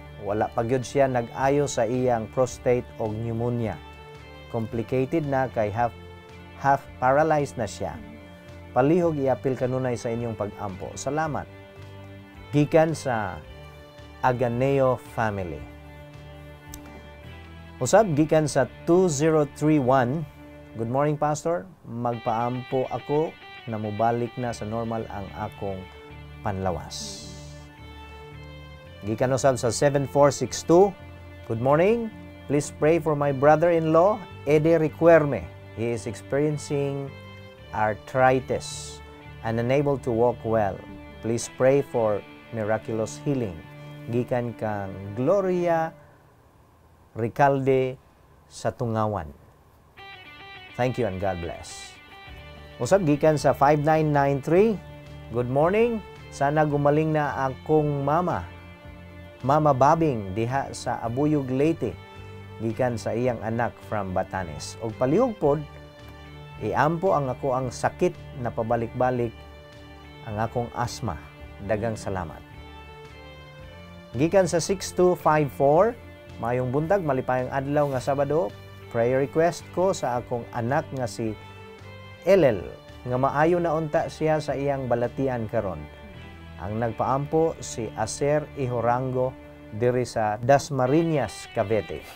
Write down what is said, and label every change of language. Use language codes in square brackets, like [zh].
[ceb] Wala pa gyud siya nag-ayo sa iyang prostate o pneumonia. Complicated na kay half paralyzed na siya. Palihog iapil kanunay sa inyong pag-ampo. Salamat. Gikan sa Aganeo family. Usab gikan sa 2031. [en] Good morning, Pastor. [ceb] Magpaampo ako na mubalik na sa normal ang akong panlawas. Gikan usab sa 7462. [en] Good morning. Please pray for my brother-in-law, Eddie Requerme. He is experiencing arthritis and unable to walk well. Please pray for miraculous healing. [ceb] gikan kang Gloria Ricalde sa Tungawan. [en] Thank you and God bless. [ceb] Usab gikan sa [en] 5993, good morning. [ceb] Sana gumaling na akong mama. Mama Babing diha sa Abuyog, Leyte. Gikan sa iyang anak from Batanes. Og palihog pod, iampo ang ako ang sakit na pabalik-balik ang akong asma. Dagang salamat. Gikan sa 6254, mayong buntag, malipayang adlaw nga Sabado, prayer request ko sa akong anak nga si Elel, nga maayo na unta siya sa iyang balatian karon. Ang nagpaampo si Aser Ihorango diri sa Dasmariñas, Cavite.